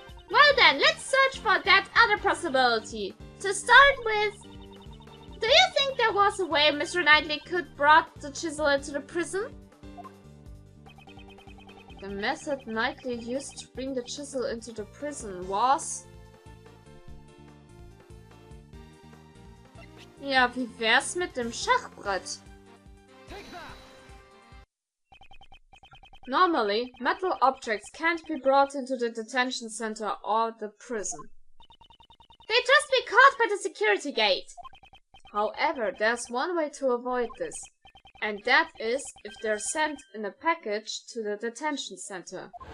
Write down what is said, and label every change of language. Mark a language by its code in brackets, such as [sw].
[en] Well then, let's search for that other possibility. To start with, do you think there was a way Mr. Knightley could brought the chisel into the prison? The method Knightley used to bring the chisel into the prison was... [de] Ja, wie wär's mit dem Schachbrett? [en] Normally, metal objects can't be brought into the detention center or the prison. They'd just be caught by the security gate. However, there's one way to avoid this, and that is if they're sent in a package to the detention center.